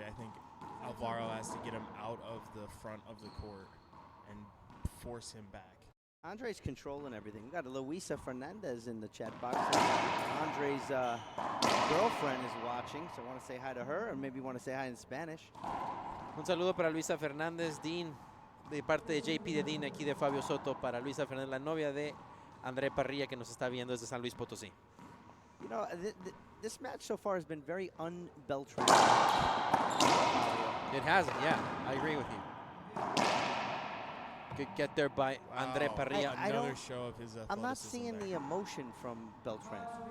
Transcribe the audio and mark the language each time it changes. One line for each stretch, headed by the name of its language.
English: I think Alvaro has to get him out of the front of the court and force him back. Andre's controlling everything. We got Luisa Fernandez in the chat box. Andre's girlfriend is watching, so I want to say hi to her, or maybe want to say hi in Spanish.
Spanish: Un saludo para Luisa Fernández, Dean, de parte de JP de Dean, aquí de Fabio Soto, para Luisa Fernández, la novia de Andree Parrilla, que nos está viendo desde San Luis Potosí.
English: You know, this match so far has been very un-Beltran. It hasn't, yeah. I agree with you. Good get there by Andree Parrilla. Another show of his athleticism. I'm not seeing the emotion from Beltran.